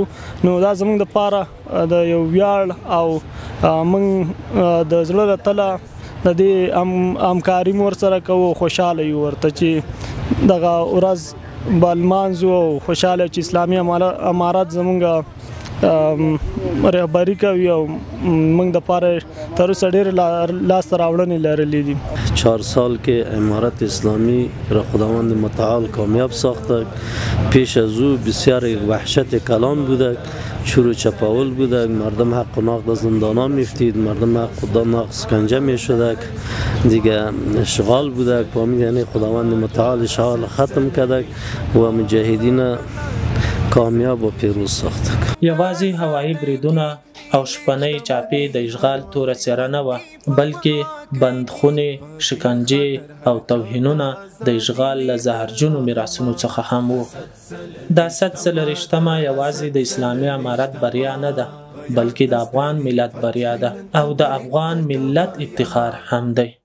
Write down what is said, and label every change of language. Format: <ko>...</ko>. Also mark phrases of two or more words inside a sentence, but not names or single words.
<ps>نو دا زموږ دپاره د یو ویاړ او موږ د زړه له تله د دې همکاري مو ورسره کوو، خوشحاله یو ورته چې دغه ورځ به لمانځو او خوشحاله چې اسلامي امارت زمونږ رهبري کوي او موږ دپاره تر اوسه ډېرې لاسته راوړنې لرلې دي.</ps> <fa>4 سال که امارت اسلامی را خداوند متعال کامیاب ساخته. پیش از او بسیار وحشت کلان بوده، چور و چپاول بوده، مردم حق و نقد زندان ها میفتید، مردم حق و نقد سکنجه میشده، دیگه اشغال بوده. په امید یعنی خداوند متعال اشغال ختم کرده و مجاهدین کامیاب و پیروز ساخته.</fa> <ps>یوازې هوایي بریدونه او شپنۍ چاپې د اشغال توره څېره نه وه، بلکې بندخونې، شکنجې او توهینونه د اشغال له زهرجنو میراثونو څخه هم وو. دا 100 یوازې د اسلامي امارت بریا نه ده، بلکې د افغان ملت بریا ده او د افغان ملت افتخار هم دی.</ps>